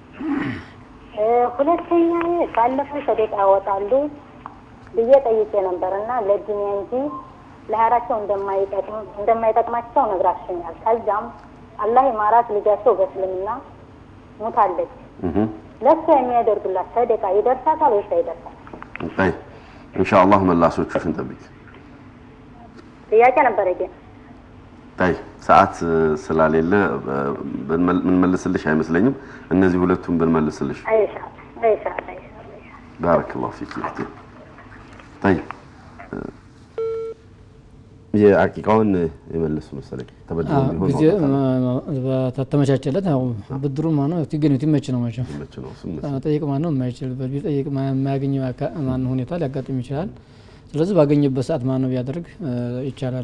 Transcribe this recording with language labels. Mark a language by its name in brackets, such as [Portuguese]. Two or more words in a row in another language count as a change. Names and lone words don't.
[Amharic] ሁለተኛ ባለፈው ሰደቃ ያወጣሉ ብዬ ጠይቄ ነበርና ለዱንያ እንጂ ለሀራቸው እንደማይጠቅማቸው ነግራችኛል ከዛም አላህ ይማራት ልጃቸው በእስልምና ሞታለች ለሱ የሚያደርጉላት ሰደቃ ይደርሳታል ወይስ አይደርሳም [Arabic] طيب ان شاء الله [Amharic] መላሶቹን ጠብቂ ጥያቄ ነበር ግን طيب ሰዓት ስላሌለ ምን መልስልሽ አይመስለኝም እነዚህ ሁለቱም ብንመልስልሽ አይሻ [Arabic] بارك الله فيك اختي طيب [Amharic] የአቂቃውን የመለሱ መሰለኝ ተበድሮ ቢሆን ጊዜ በተመቻቸለት ነው ብድሩ ማነው ትገኙ ትመች ነው ማለት ነው ጠይቅ ማነው የማይችል ቢጠይቅ የማያገኝ ማን ሁኔታ ሊያጋጥም ይችላል ስለዚህ ባገኘበት ሰዓት ማነው ቢያደርግ ይቻላል